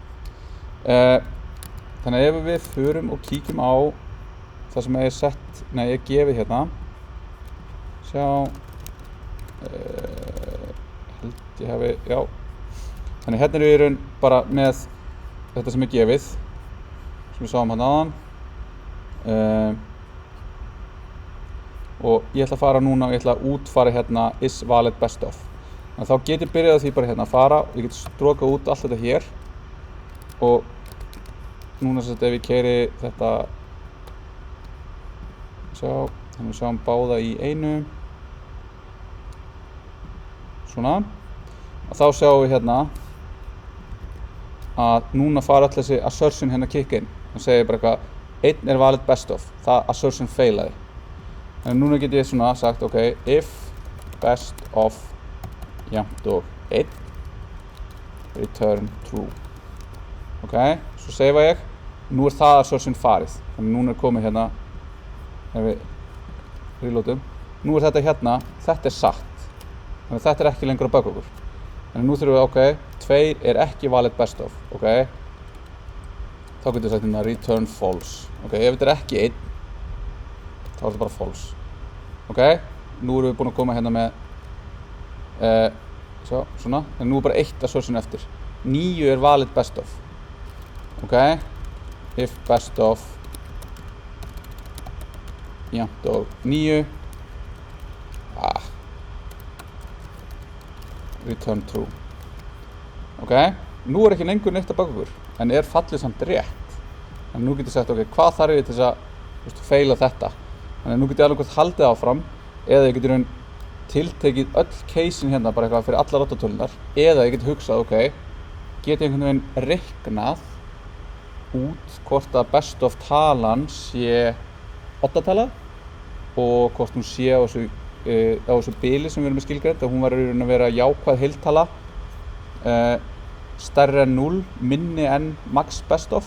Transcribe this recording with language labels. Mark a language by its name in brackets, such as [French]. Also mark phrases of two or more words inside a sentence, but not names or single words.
[Icelandic] Þannig að ef við förum og kíkjum á það sem ég er gefið hérna, sjá, held ég hafi, já, þannig hérna við í raun bara með þetta sem er gefið, sem við sáum hérna áðan, og ég ætla að fara núna og ég ætla að útfara hérna [English] is valid best of. [Icelandic] Þannig að þá get ég byrjað því bara hérna að fara og ég get stróka út allt þetta hér og núna ef ég keyri þetta, þannig við sjáum báða í einu, svona, og þá sjáum við hérna að núna fara allir þessi assertion hérna [English] kick in. [Icelandic] Það segir bara eitthvað, 1 er [English] valid best of, [Icelandic] það assertion failaði. Þannig núna get ég svona sagt, [English] ok, if best of [Icelandic] jafnt og [English] 1, return true. [Icelandic] Ok, svo seifa ég, nú er það assertion farið. Þannig núna er komið hérna, ef við reloadum, nú er þetta hérna, þetta er satt. Þannig að þetta er ekki lengur að baka okkur. Þannig nú þurfum við, ok, 2 er ekki [English] valid best of, [Icelandic] ok. Þá getum við sagt hérna [English] return false. [Icelandic] Ok, ef þetta er ekki 1, þá er þetta bara false. Ok, nú erum við búin að koma hérna með, svona, en nú er bara 1 assertion eftir. 9 er [English] valid best of. [Icelandic] Ok, [English] if best of [Icelandic] jafnt og 9, [English] return true. [Icelandic] Ok, nú er ekki lengur neitt að baka okkur, en er fallið samt rétt. Þannig nú getur ég sagt, ok, hvað þarf ég til þess að feila þetta? Þannig að nú getur ég alveg hvort haldið áfram eða ég getur tiltekið öll casein hérna bara eitthvað fyrir allar 8 tölunar, eða ég get hugsað, ok, get ég einhvern veginn reiknað út hvort að [English] best of [Icelandic] talan sé 8 tala og hvort hún sé á þessu bili sem við erum með skilgreint, að hún var í raun að vera jákvæð heiltala, stærri en 0, minni en [English] max best of.